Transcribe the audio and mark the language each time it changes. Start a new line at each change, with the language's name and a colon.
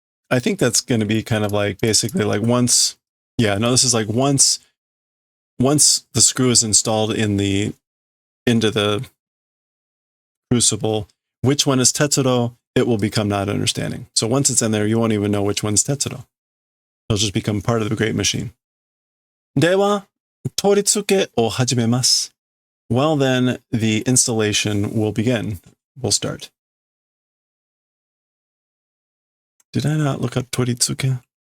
English: I think that's going to be kind of like basically like once. Yeah, no, this is like once the screw is installed into the crucible, which one is Tetsuro, it will become not understanding. So once it's in there, you won't even know which one's Tetsuro. It'll just become part of the great machine.
Japanese: では、取り付けを始めます。
English: Well, then the installation will begin. We'll start. Did I not look up toritsuke?